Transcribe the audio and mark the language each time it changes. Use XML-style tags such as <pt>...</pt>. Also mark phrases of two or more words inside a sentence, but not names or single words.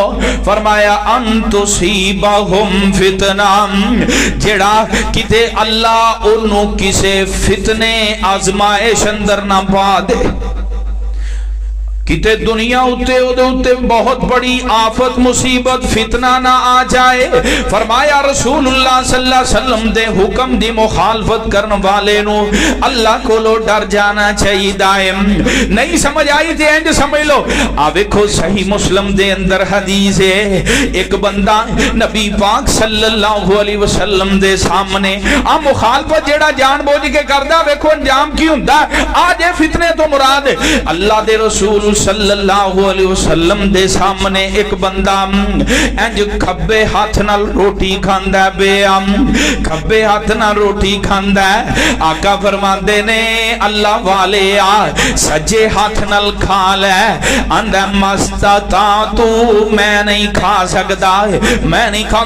<pa>फरमाया</pa> <ar>أن تصيبهم فتنة,</ar> <pa>جیڑا کتے اللہ انہوں کسے فتنے آزمائش اندر نہ پا دے. کتے دنیا اتے اودے اتے بہت بڑی آفت مصیبت فتنہ نہ آ جائے. फरमाया रसूलुल्लाह</pa> <ar>صلى الله عليه وسلم</ar> <pa>دے حکم دی مخالفت کرنے والے نوں اللہ کولوں ڈر جانا چاہیے دائم. نہیں سمجھ آئی تے انج سمجھ لو۔ آ دیکھو صحیح مسلم دے اندر حدیث ہے، ایک بندہ نبی پاک</pa> <ar>صلى الله عليه وسلم</ar> <pa>دے سامنے آ مخالفت جیڑا جان بجھ کے کردا، دیکھو انجام کی ہندا. آج یہ فتنے تو مراد اللہ دے رسول</pa> <ar>صلى الله عليه وسلم</ar> <pa>دے سامنے ایک بندہ انج کھبے ہاتھ نال روٹی کھاندا ہے، بے عام کھبے ہاتھ نال روٹی کھاندا ہے. آقا فرماندے نے اللہ والے آ سجے ہاتھ نال کھا لے. آندا مستا تو میں نہیں کھا سکدا,</pa> <ur>میں نہیں کھاتا.</ur>